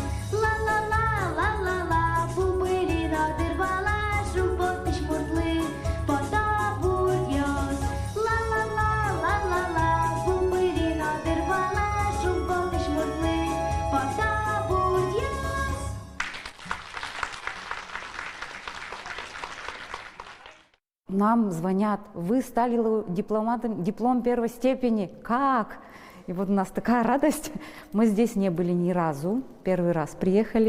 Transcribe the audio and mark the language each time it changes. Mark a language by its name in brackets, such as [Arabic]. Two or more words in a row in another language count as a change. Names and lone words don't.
[Udmurt] Ла-ла-ла-ла-ла-ла, бубылино дырвала, шумпотыш муртлы, потабурьос. Ла-ла-ла-ла-ла-ла, бубылино дырвала, шумпотыш муртлы, потабурьос. [Russian] Нам звонят, вы стали дипломатом, диплом первой степени. Как? И вот у нас такая радость. Мы здесь не были ни разу. Первый раз приехали.